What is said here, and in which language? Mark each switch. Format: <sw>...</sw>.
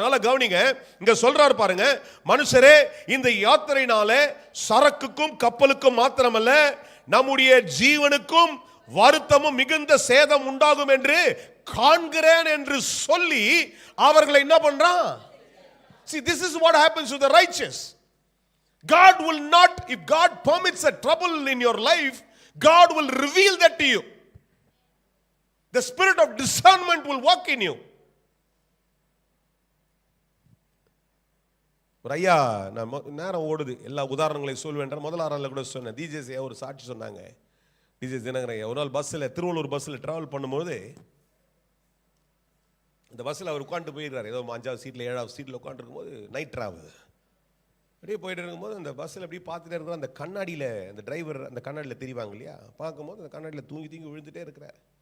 <ta>அதனால கவனிங்க, இங்க சொல்றாரு பாருங்க, மனுஷரே, இந்த யாத்திரையினால சரக்குக்கும் கப்பலுக்கும் மாத்திரமல்ல நம்முடைய ஜீவனுக்கும் வருத்தமும் மிகுந்த சேதம் உண்டாகும் என்று காண்கிறேன் என்று சொல்லி அவர்களை என்ன பண்றான்?</ta> <en>See, this is what happens to the righteous. God will not, if God permits a trouble in your life, God will reveal that to you. The spirit of discernment will work in you.</en> <ta>ஒரு ஐயா, நான் நேரம் ஓடுது, எல்லா உதாரணங்களையும் சொல்வேன். முதல் ஆறால கூட சொன்னேன், டிஜே ஒரு சாட்சி சொன்னாங்க. டிஜே தினகரன் ஒரு நாள் பஸ்ஸில், திருவள்ளூர் பஸ்ஸில் ட்ராவல் பண்ணும்போது, இந்த பஸ்ஸில் அவர் உட்காந்துட்டு போயிருக்காரு, ஏதோ 5வது சீட்டில் 7வது சீட்டில் உட்காந்துருக்கும் போது, நைட் ட்ராவல் அப்படியே போயிட்டு இருக்கும்போது அந்த பஸ்ஸில் அப்படியே பார்த்துட்டே இருக்கிற அந்த கண்ணாடியில், அந்த டிரைவர் அந்த கண்ணாடியில் தெரிவாங்க இல்லையா, பார்க்கும்போது அந்த கண்ணாடியில் தூங்கி விழுந்துட்டே இருக்கிறார்.</ta>